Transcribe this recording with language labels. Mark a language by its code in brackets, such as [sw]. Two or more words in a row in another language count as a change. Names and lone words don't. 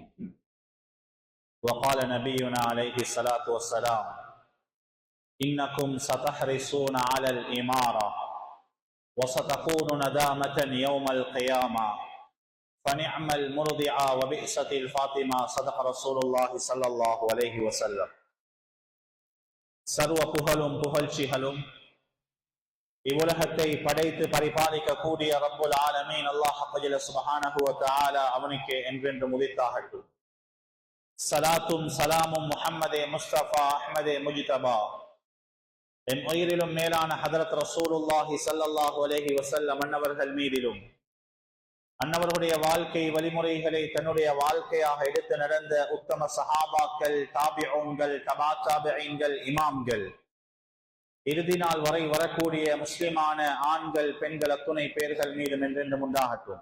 [ar] وقال نبينا عليه الصلاة والسلام: إنكم ستحرصون على الإمارة وستكون ندامة يوم القيامة فنعم المرضعة وبئست الفاطمة. صدق رسول الله صلى الله عليه وسلم. [ta] சர்வ புகழும் புகழ்ச்சிகளும் இவ்வுலகத்தை படைத்து பரிபாலிக்க கூடிய [ar] رب العالمين الله سبحانه وتعالى [ta] அவனுக்கு என்றென்று முதித்தாகட்டும். சலாத்தும் சலாமும் முஹம்மதே முஸ்தபா அஹ்மதே முஜ்தபா என் உயிரிலும் மேலான [ar] حضرة رسول الله صلى الله عليه وسلم [ta] அன்னவர்கள் மீதிலும் அன்னவர்களுடைய வாழ்க்கை வழிமுறைகளை தன்னுடைய வாழ்க்கையாக எடுத்து நடந்த உத்தம சஹாபாக்கள், தாபிஊன்கள், தபா தாபிஈன்கள், இமாம்கள், இறுதி நாள் வரை வரக்கூடிய முஸ்லிமான ஆண்கள் பெண்கள் அத்துணை பேர்கள் மீதும் என்றென்றும் உண்டாகட்டும்.